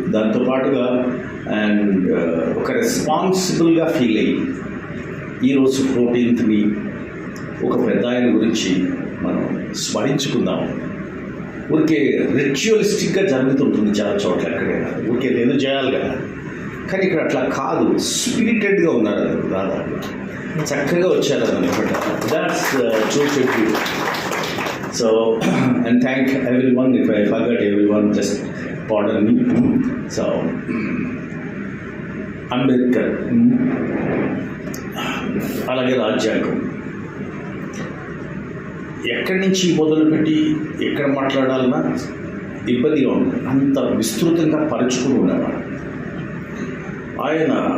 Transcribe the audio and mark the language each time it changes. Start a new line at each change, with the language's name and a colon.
Telugu: దాంతోపాటుగా అండ్ ఒక రెస్పాన్సిబుల్గా ఫీల్ అయ్యి ఈరోజు 14th ఒక పెద్ద ఆయన గురించి మనం స్మరించుకుందాం. ఊరికే రిచువలిస్టిక్గా జరుగుతుంటుంది చాలా చోట్ల, ఎక్కడైనా ఊరికే ఏదో చేయాలి కదా, కానీ ఇక్కడ అట్లా కాదు. స్పిరిటెడ్గా ఉన్నారు దాదాపు, చక్కగా వచ్చారు అనమాట.
English: That's true. So, and thank everyone. If I forgot everyone, just pardon me.
Telugu: So, Ambedkar అలాగే రాజ్యాంగం ఎక్కడి నుంచి మొదలుపెట్టి ఎక్కడ మాట్లాడాలన్నా ఇబ్బందిగా ఉంది. అంత విస్తృతంగా పరుచుకుని ఉండేవాడు ఆయన.